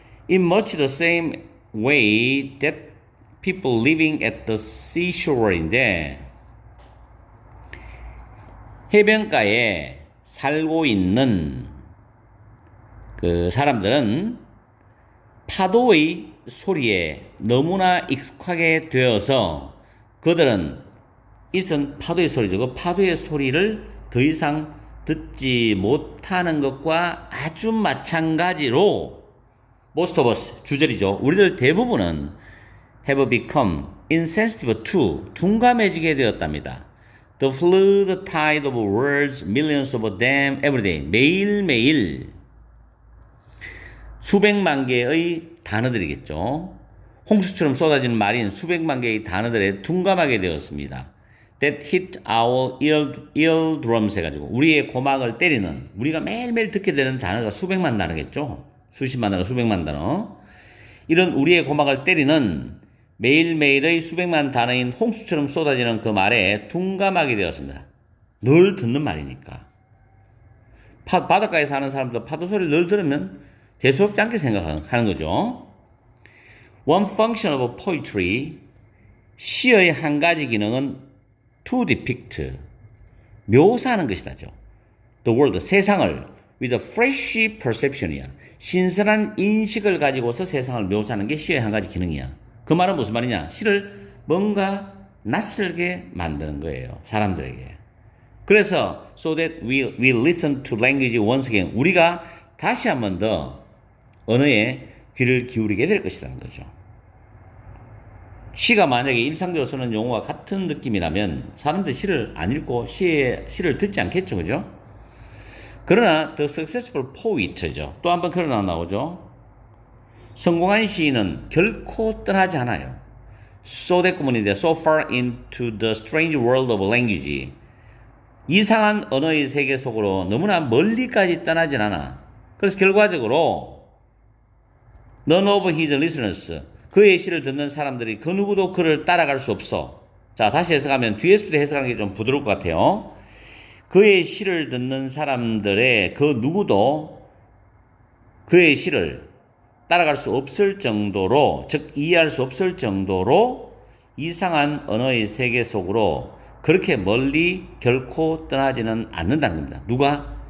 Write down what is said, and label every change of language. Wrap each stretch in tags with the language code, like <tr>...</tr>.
<en>In much the same way that people living at the seashore</en> <ko>인데, 해변가에 살고 있는 그 사람들은 파도의 소리에 너무나 익숙하게 되어서 그들은 이선 파도의 소리죠. 그 파도의 소리를 더 이상 듣지 못하는 것과 아주 마찬가지로</ko> <en>most of us,</en> <ko>주절이죠. 우리들 대부분은</ko> <en>have become insensitive to,</en> <ko>둔감해지게 되었답니다.</ko> <en>The flood tide of words, millions of them every day.</en> <ko>매일매일 수백만 개의 단어들이겠죠. 홍수처럼 쏟아지는 말인 수백만 개의 단어들에 둔감하게 되었습니다.</ko> <en>That hit our eardrums</en> <ko>해가지고 우리의 고막을 때리는, 우리가 매일매일 듣게 되는 단어가 수백만 단어겠죠. 수십만 단어, 수백만 단어. 이런 우리의 고막을 때리는 매일매일의 수백만 단어인 홍수처럼 쏟아지는 그 말에 둔감하게 되었습니다. 늘 듣는 말이니까. 바닷가에 사는 사람도 파도 소리를 늘 들으면 대수롭지 않게 생각하는 거죠.</ko> <en>One function of poetry,</en> <ko>시의 한 가지 기능은</ko> <en>to depict,</en> <ko>묘사하는 것이다죠.</ko> <en>The world,</en> <ko>세상을</ko> <en>with a fresh perception이야.</en> <ko>신선한 인식을 가지고서 세상을 묘사하는 게 시의 한 가지 기능이야. 그 말은 무슨 말이냐? 시를 뭔가 낯설게 만드는 거예요. 사람들에게. 그래서</ko> <en>so that we listen to language once again.</en> <ko>우리가 다시 한 번 더 언어에 귀를 기울이게 될 것이라는 거죠. 시가 만약에 일상적으로 쓰는 용어와 같은 느낌이라면 사람들이 시를 안 읽고 시를 듣지 않겠죠. 그죠? 그러나</ko> <en>the successful poet죠.</en> <ko>또 한 번 그러나 나오죠. 성공한 시인은 결코 떠나지 않아요.</ko> <en>So that</en> <ko>구문인데</ko> <en>so far into the strange world of language.</en> <ko>이상한 언어의 세계 속으로 너무나 멀리까지 떠나진 않아. 그래서 결과적으로</ko> <en>none of his listeners,</en> <ko>그의 시를 듣는 사람들이 그 누구도 그를 따라갈 수 없어. 자, 다시 해석하면 뒤에서부터 해석하는 게 좀 부드러울 것 같아요. 그의 시를 듣는 사람들의 그 누구도 그의 시를 따라갈 수 없을 정도로, 즉 이해할 수 없을 정도로 이상한 언어의 세계 속으로 그렇게 멀리 결코 떠나지는 않는다는 겁니다. 누가?</ko>